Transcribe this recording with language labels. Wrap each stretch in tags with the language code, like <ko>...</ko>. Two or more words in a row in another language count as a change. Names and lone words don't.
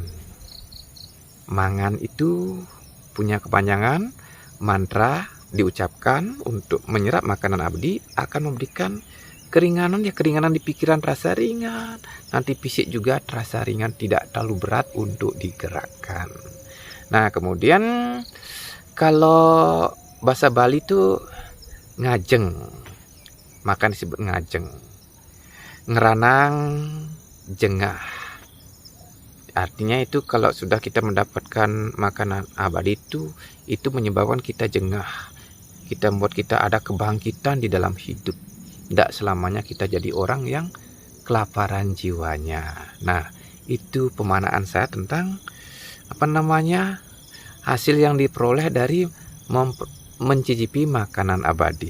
<id>Mangan itu punya kepanjangan, mantra diucapkan untuk menyerap makanan abadi akan memberikan keringanan ya, keringanan di pikiran, terasa ringan, nanti fisik juga terasa ringan, tidak terlalu berat untuk digerakkan. Nah, kemudian Kalau bahasa Bali tuh ngajeng, maka disebut ngajeng.</id> <ban>Ngeranang, jengah.</ban> <id>Artinya itu kalau sudah kita mendapatkan makanan abadi itu menyebabkan kita jengah. Kita membuat kita ada kebangkitan di dalam hidup. Tidak selamanya kita jadi orang yang kelaparan jiwanya. Nah, itu pemanaan saya tentang hasil yang diperoleh dari mencicipi makanan abadi.</id>